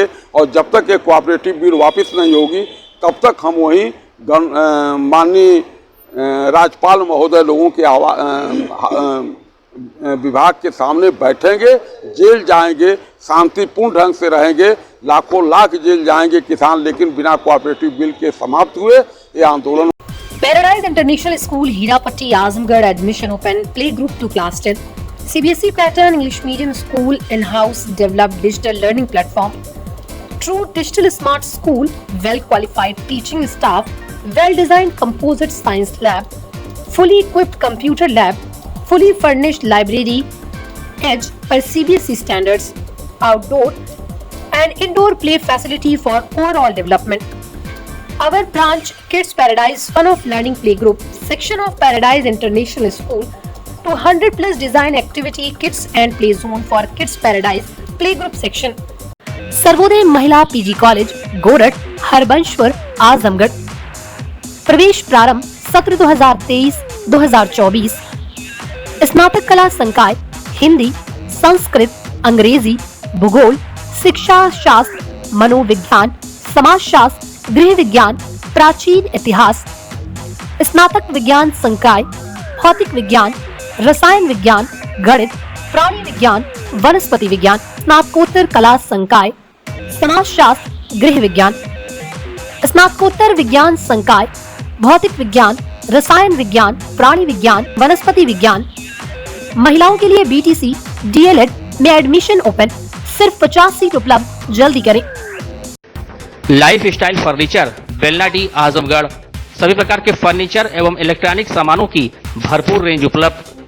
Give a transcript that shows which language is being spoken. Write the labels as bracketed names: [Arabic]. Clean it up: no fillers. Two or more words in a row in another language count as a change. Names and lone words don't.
[Hindi] और जब तक ये [English] cooperative bill [Hindi] वापस नहीं होगी तब तक हम वहीं माननीय राज्यपाल महोदय लोगों के विभाग के सामने बैठेंगे, जेल जाएंगे, शांतिपूर्ण ढंग से रहेंगे। लाखों लाख जेल जाएंगे किसान, लेकिन बिना [English] cooperative bill [Hindi] के समाप्त हुए ये आंदोलन। [English] पैराडाइज इंटरनेशनल स्कूल हीरापट्टी आजमगढ़ admission open play group to class 10 CBSE pattern English medium school in-house developed digital learning platform, true digital smart school, well qualified teaching staff, well designed composite science lab, fully equipped computer lab, fully furnished library, edge per CBSE standards, outdoor and indoor play facility for overall development. Our branch Kids Paradise Fun of Learning Playgroup section of Paradise International School to 100 plus design activity kits and play zone for Kids Paradise Playgroup section. [Hindi] सर्वोदय महिला PG कॉलेज गोरठ हरबंशपुर आजमगढ़। प्रवेश प्रारंभ सत्र 2023-2024। स्नातक कला संकाय हिंदी, संस्कृत, अंग्रेजी, भूगोल, शिक्षा शास्त्र, मनोविज्ञान, समाज शास्त्र, गृह विज्ञान, प्राचीन इतिहास, स्नातक विज्ञान संकाय, भौतिक विज्ञान, रसायन विज्ञान, गणित, प्राणी विज्ञान, वनस्पति विज्ञान, स्नातकोत्तर कला संकाय, समाजशास्त्र, गृह विज्ञान, स्नातकोत्तर विज्ञान संकाय, भौतिक विज्ञान, रसायन विज्ञान, प्राणी विज्ञान, वनस्पति विज्ञान। महिलाओं के लिए बीटीसी, डीएलएड में [English] admission open, [Hindi] सिर्फ 50 सीट उपलब्ध, जल्दी करें। लाइफ स्टाइल फर्नीचर, बेलनाडी, आजमगढ़। सभी प्रकार के फर्नीचर एवं इलेक्ट्रॉनिक सामानों की भरपूर रेंज उपलब्ध।